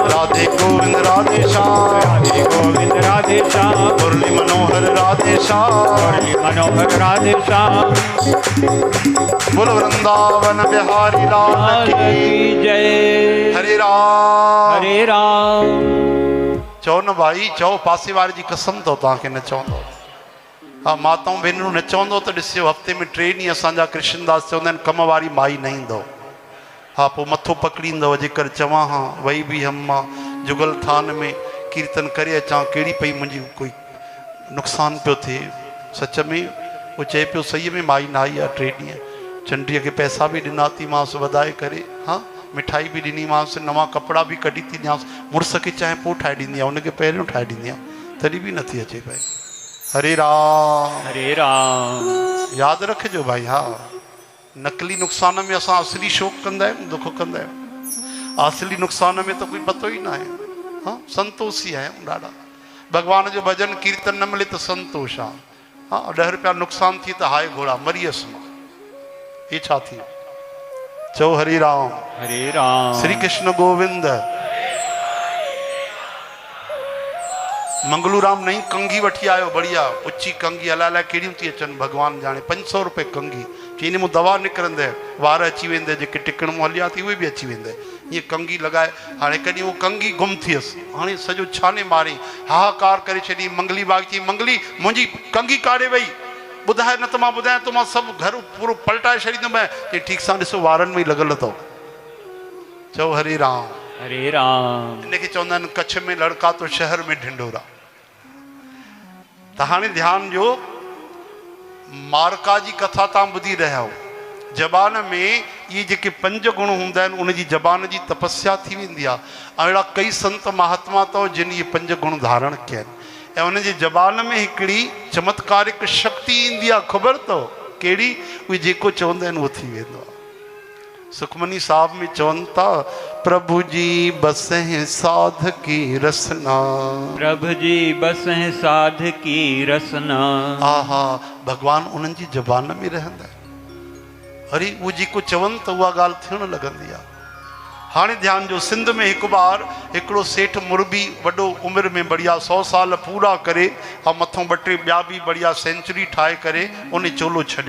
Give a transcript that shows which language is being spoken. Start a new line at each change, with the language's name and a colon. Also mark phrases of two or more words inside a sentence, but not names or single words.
Hindi: राधे गोविंद राधे श्याम। राधे गोविंद राधे श्याम। मुरली मनोहर राधे श्याम। मुरली मनोहर राधे श्याम। बोलो वृंदावन बिहारी लाल की जय। हरे राम। हरे राम।
Sindhi: चओ न भाई, चओ पासे वारे जी कसम तो तव्हांखे न चवंदो। हाँ, माताऊं भेनरूं न चवंदो त ॾिसियो हफ़्ते में 3 ॾींहं असांजा कृष्णदास चवंदा आहिनि कम वारी माई न ईंदो। हा, पोइ मथो पकड़ींदव जेकर चवां हा वही बि हम मां जुगल थान में कीर्तन करे अचां कहिड़ी पई मुंहिंजी कोई नुक़सानु पियो थिए। सच में वो चए पियो सही में माई न आई आहे 3 ॾींहं। चंडीअ खे पैसा बि ॾिनातीमांसि वधाए करे, हाँ मिठाई बि ॾिनीमांसि, नवां कपिड़ा बि कढी थी ॾियांसि। मुड़ुस खे चाहे पोइ ठाहे ॾींदी आहे, हुनखे पहिरियों ठाहे ॾींदी आहे, तॾहिं बि नथी अचे पई। हरे राम। हरे राम। यादि रखिजो भाई। हा, नकली नुक़सान में असां असली शोक कंदा आहियूं, दुख कंदा आहियूं। असली नुक़सान में त कोई पतो ई न आहे। हाँ, संतोषी आहियूं ॾाढा। भॻवान जो भॼन कीर्तन न मिले त संतोष आहे। हाँ, 10 रुपया नुक़सान थी त हाय घोड़ा मरीअसि मां, ये छा थी। चओ हरे राम। हरे राम। श्री कृष्ण गोविंद। मंगलू राम नई कंगी वठी आयो, बढ़िया उची कंगी, अलाए कहिड़ियूं थी अचनि भॻवान जाने। 500 रुपए कंगी। चई मूं दवा निकिरंदे, वार अची वेंदे, जेके टिकण मूं हलिया थी उहे बि अची वेंदे। ईअं कंगी लॻाए। हाणे कॾहिं उहो कंगी गुम थियसि। हाणे सॼो छाने मारी, हाहाकार करे छॾी। मंगली बाग चई मंगली मुंहिंजी कंगी काॾे वई, ॿुधाए न त मां ॿुधायां तो मां सभु घर पूरो पलटाए छॾींदुमि। चई ठीकु सां ॾिसो वारनि में ई लॻल अथव। चओ हरे राम। हरे राम। इनखे चवंदा आहिनि कच्छ में लड़का तो शहर में ढिंढोरा। त हाणे ध्यानु ॾियो, मारका जी कथा तव्हां ॿुधी रहिया हो। ज़बान में ये जेके 5 गुण हूंदा आहिनि उनजी ज़बान जी तपस्या थी वेंदी आहे। ऐं अहिड़ा कई संत महात्मा अथव जिन ये 5 गुण धारण कया आहिनि। ऐं उनजी ज़बान में हिकिड़ी चमत्कारिक शक्ति ईंदी आहे, ख़बर अथव कहिड़ी? उहे जेको चवंदा आहिनि उहो थी वेंदो आहे। सुखमनी साहब में चवनि था
Punjabi: प्रभु जी बसें साध की रसना। प्रभु जी बसें साध की रसना।
Sindhi: आहा, भगवान उन्हनि जी ज़बान में रहंदा आहिनि। अरे उहो जेको चवनि त उहा ॻाल्हि थियणु लॻंदी आहे। हाणे ध्यानु ॾियो, सिंध में हिकु बार हिकिड़ो सेठ मुरबी वॾो उमिरि में बढ़िया 100 साल पूरा करे ऐं मथां 2-3 ॿिया बि बढ़िया सेंचुरी ठाहे करे उन चोलो छॾियो।